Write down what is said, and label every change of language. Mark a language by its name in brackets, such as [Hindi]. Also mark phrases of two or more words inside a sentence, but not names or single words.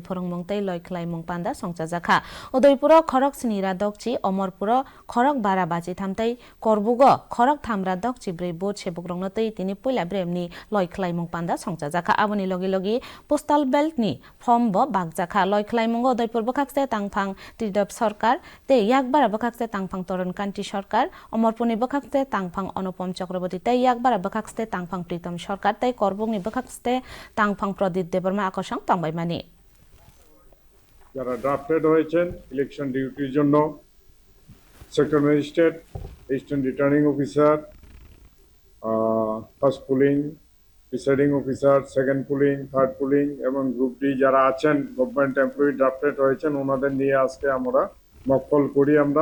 [Kok Borok] फोरोंमंग तै लय खलाइमंग पान्दा संचाजाखा उदयपुर खरक स्निरा दकची अमरपुर खरक बारा बाजी थामतै करबुग खरक थामरा दकची ब्रै बोत सेबुग्रंनो तै तिनि पुइला ब्रेमनि लय खलाइमंग पान्दा संचाजाखा आबनि लगे लगे पोस्टाल बेल्टनि फर्म ब बागजाखा लय खलाइमंग उदयपुर बखाक्सते तांफां त्रिदप सरकार तै याकबारा बखाक्सते तांफां तरुण कान्ति सरकार अमरपुरनि बखाक्सते तांफां अनुपम चक्रवर्ती तै याकबारा बखाक्सते तांफां प्रीतम सरकार तै करबुगनि बखाक्सते तांफां प्रदीप देबर्मा আকর্ষণ তংবাইমানি [Bangla] যারা ড্রাফটেড হয়েছেন [English] election duty [Bangla] জন্য [English] sector magistrate, assistant returning officer, first polling, presiding officer, second polling, third polling [Bangla] এবং [English] group D [Bangla] যারা আছেন [English] government employee drafted [Bangla] হয়েছেন ওনাদের নিয়ে আজকে আমরা মক্কল করি আমরা